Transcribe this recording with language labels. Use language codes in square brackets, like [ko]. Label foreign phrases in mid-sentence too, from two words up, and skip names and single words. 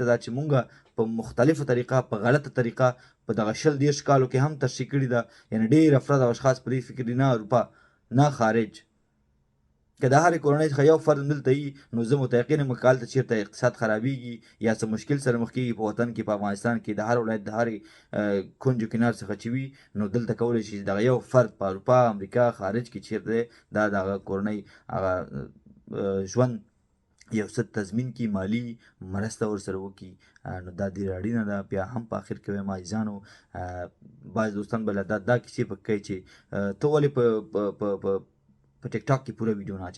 [ps] دا چې مونږ په مختلفه طریقه، په غلطه طریقه په دغه 20-30 کالو کې هم تشریح کړې ده. یعنې ډېر افراد او اشخاص په دې فکر دي، نه اروپا نه خارج، که د هرې کورنۍ څخه یو فرد دلته وي، نو زه متیقن یم که هلته چېرته اقتصاد خرابېږي یا څه مشکل سره مخ کېږي په وطن کې، په افغانستان کې د هر ولایت د هرې کنج و کنار څخه چې وي، نو دلته کولی شي دغه یو فرد په اروپا، امریکا، خارج کې چېرته دی، دا د هغه کورنۍ هغه ژوند یو څه تضمین کړي، مالي مرسته ورسره وکړي. نو دا ډېره اړینه ده. بیا هم په آخر کې وایم عزیزانو، بعض دوستان به دا کیسې پکې کوي چې ته ولې په ټیک ټاک کې پوره ویډیو نه اچوي.